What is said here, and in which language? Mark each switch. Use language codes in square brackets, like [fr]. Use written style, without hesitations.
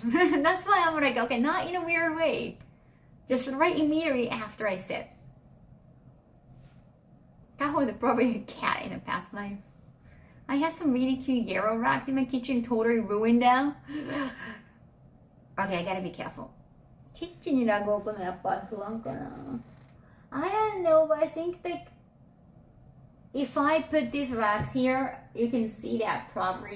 [en] That's why I'm like, okay, not in a weird way. Just right immediately after I said. Kaho is probably a cat in a past life. I have some really cute yellow rocks in my kitchen, totally ruined them. Okay, I gotta be careful. [ja] Kitchen にラグ置くのやっぱ不安かな。 [en] I don't know, but I think if I put these racks here, you can see that properly.